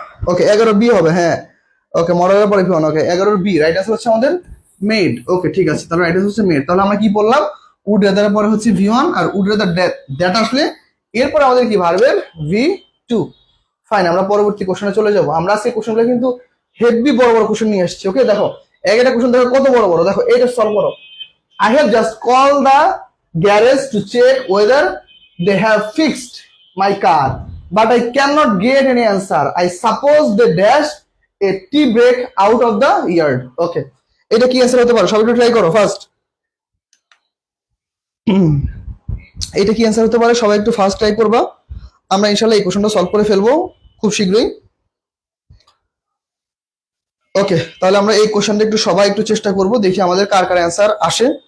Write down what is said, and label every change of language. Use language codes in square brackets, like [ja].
[bn] ওকে, 11B হবে। হ্যাঁ, ওকে, মডেলের পরে ফিওন। ওকে, 11B রাইট আনসার হচ্ছে আমাদের মেড। ওকে ঠিক আছে, তাহলে রাইট আনসার হচ্ছে মেড। তাহলে আমরা কি বললাম? উড রেদারের পরে হচ্ছে V1, আর [en] would rather that [bn] আসলে এরপর আমাদের কি ভার্বের V2। ফাইন, আমরা পরবর্তী কোশ্চেনে চলে যাব। আমরা সেই কোশ্চেনগুলো কিন্তু হেভি বড় বড় কোশ্চেন নিয়ে এসেছি। ওকে, দেখো একটা কোশ্চেন দেখো কত বড় বড়। দেখো এটা সলভ করো। [en] I have just called the garage to check whether they have fixed my car, but I cannot get any answer. I suppose they dashed a tea break out of the yard. [bn] Okay, এটা কি answer হতে পারে? সবাই একটু try করো first. এটা কি answer হতে পারে? সবাই একটু ফার্স্ট ট্রাই করবা। আমরা ইনশাআল্লাহ এই কোশ্চেনটা সলভ করে ফেলবো খুব শীঘ্রই। ওকে, তাহলে আমরা এই কোশ্চেনটা একটু সবাই একটু চেষ্টা করব, দেখি আমাদের কার কার অ্যান্সার আসে।